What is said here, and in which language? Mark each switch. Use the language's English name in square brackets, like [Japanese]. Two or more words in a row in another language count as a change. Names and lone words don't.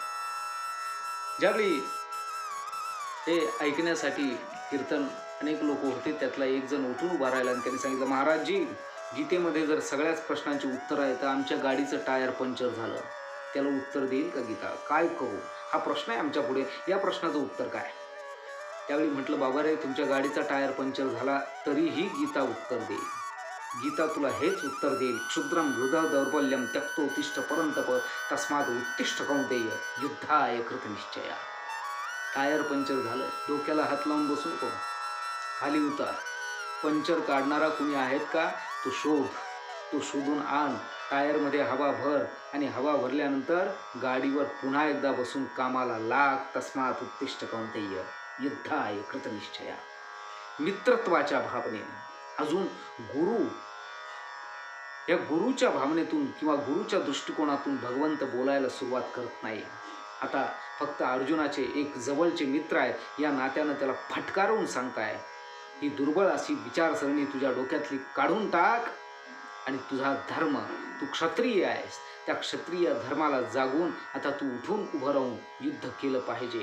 [Marathi] ज्यावेळी हे ऐकण्यासाठी कीर्तन अनेक लोक होते, त्यातला एक जण उठून उभा राहिला आणि त्यांनी सांगितलं, महाराजजी, गीतेमध्ये जर सगळ्याच प्रश्नांची उत्तरं आहेत तर आमच्या गाडीचं टायर पंक्चर झालं, त्याला उत्तर देईल का गीता? काय करू? हा प्रश्न आहे आमच्या पुढे, या प्रश्नाचं उत्तर काय? त्यावेळी म्हटलं, बाबा रे, तुमच्या गाडीचा टायर पंक्चर झाला तरीही गीता उत्तर देईल. गीता तुला हेच उत्तर देईल, [Sanskrit] क्षुद्रम हृदय दौर्बल्यम त्यक्तोत्तिष्ठ परंतप तस्मात उत्तिष्ठ कौंतेय युद्धाय कृतनिश्चया. [Marathi] टायर पंक्चर झालं, डोक्याला हात लावून बसू नको, खाली उतार. पंक्चर काढणारा कुणी आहेत का, तो शोध, तो शोधून आण. टायरमध्ये हवा भर आणि हवा भरल्यानंतर गाडीवर पुन्हा एकदा बसून कामाला लाग. [Sanskrit] तस्मात उत्तिष्ठ कौंतेय युद्धाय कृतनिश्चया. [Marathi] मित्रत्वाच्या भावनेने, अजून गुरु, या गुरुच्या भावनेतून किंवा गुरुच्या दृष्टिकोनातून भगवंत बोलायला सुरुवात करत नाही. आता फक्त अर्जुनाचे एक जवळचे मित्र आहेत या नात्यानं त्याला फटकारवून सांगताय, ही दुर्बळ अशी विचारसरणी तुझ्या डोक्यातली काढून टाक आणि तुझा धर्म, तू क्षत्रिय आहेस, त्या क्षत्रिय धर्माला जागून आता तू उठून उभं राहून युद्ध केलं पाहिजे.